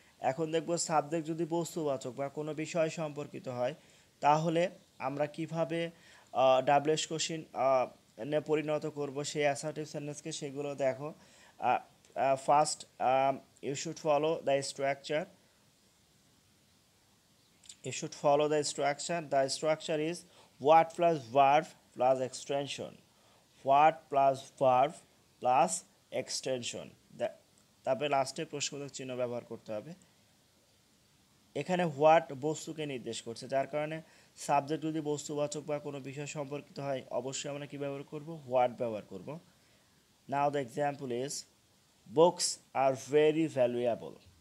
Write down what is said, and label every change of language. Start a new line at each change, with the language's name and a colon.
Bangla: এখন দেখব সাবজেক্ট যদি বস্তুবাচক বা কোনো বিষয় সম্পর্কিত হয় তাহলে আমরা কিভাবে ডাবলএস কোশ্চেন পরিণত করব সেই অ্যাসার্টিভ সেন্টেন্সকে, সেগুলো দেখো।
English: First, you should follow the structure. You should follow the structure. The structure is what plus verb plus extension. What plus verb plus extension.
Bangla: তারপরে লাস্টে প্রশ্নবোধক চিহ্ন ব্যবহার করতে হবে। এখানে হোয়াট বস্তুকে নির্দেশ করছে, যার কারণে সাবজেক্ট যদি বস্তুবাচক বা কোনো বিষয় সম্পর্কিত হয় অবশ্যই আমরা কী ব্যবহার করব? হোয়াট ব্যবহার করব।
English: Now the example is books are very valuable.